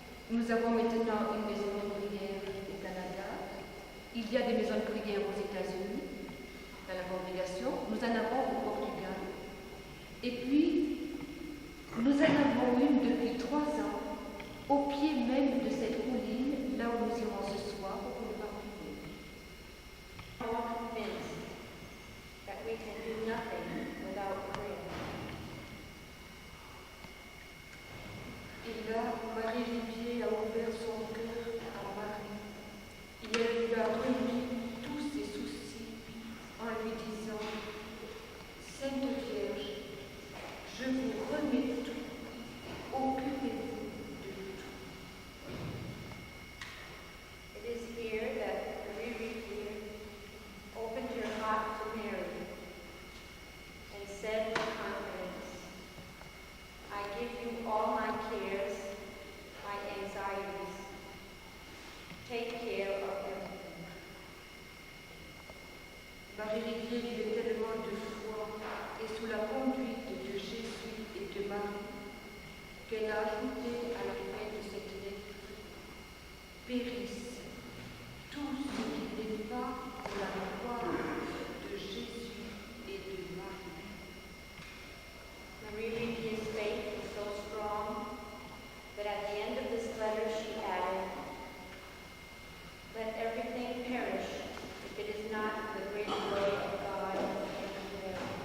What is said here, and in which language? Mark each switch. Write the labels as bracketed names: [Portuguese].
[French] Nous avons maintenant une maison de prière au Canada. Il y a des maisons de prière aux États-Unis, dans la congrégation. Nous en avons au Portugal. Et puis, nous en avons une depuis 3 ans, au pied même de cette colline, là où nous irons ce soir pour le parler. [English] I'm convinced that we can do nothing without prayer. [French] Et là, Marie-Rivier a ouvert son cœur à Marie. Et elle lui a remis tous ses soucis en lui disant: Sainte Vierge, je vous remets tout, occupez-vous de tout. [English] It is here that Marie-Rivier opened her heart to Mary and said with confidence, I give you all my cares, my anxieties. Take care of everything. [French] Marie-Rivier vivait tellement de foi et sous la conduite de Jésus et de Marie qu'elle a ajouté à la fin de cette lettre: périsse tout ce qui n'est pas de la gloire de Jésus et de Marie. [English] Marie-Rivier's faith was so strong that at the end of this letter she added, let everything perish if it is not the great glory of God and of Mary.